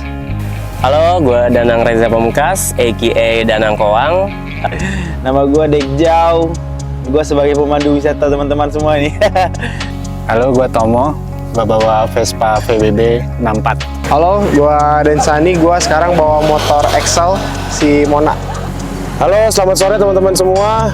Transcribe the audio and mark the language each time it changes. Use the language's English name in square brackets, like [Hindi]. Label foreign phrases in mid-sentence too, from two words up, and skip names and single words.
[Indonesian] Halo, gue Danang Reza Pamungkas, a.k.a. Danang Koang. Nama gue Dek Jau. Gue sebagai pemandu wisata teman-teman semua ini. Halo, gue Tomo. Gue bawa Vespa VBB 64. Halo, gua Densani, gua sekarang bawa motor Excel si Mona. Halo, selamat sore teman-teman semua.